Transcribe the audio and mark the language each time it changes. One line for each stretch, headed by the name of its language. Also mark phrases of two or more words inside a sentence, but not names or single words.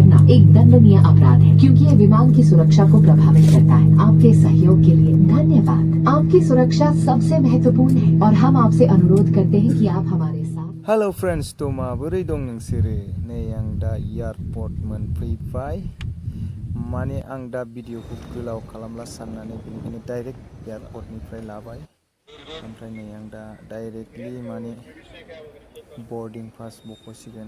Hindi: एक दंडनीय अपराध है क्योंकि ये विमान की सुरक्षा को प्रभावित करता है। आपके सहयोग के लिए धन्यवाद। आपकी सुरक्षा सबसे महत्वपूर्ण है और हम आपसे अनुरोध करते हैं कि आप हमारे साथ।
English: hello friends,
Bodo: तो माबोरै दं नोंसोरो? नै आं दा एयारपर्ट मोनफैबाय। माने आं दा भिडिअखौ गोलाव खालामला साननानै बेनिखायनो डाइरेक्ट एयारपर्टनिफ्राय लाबाय। ओमफ्राय नै आं दा डाइरेक्टलि माने
English: boarding pass
Bodo: बख'सिगोन।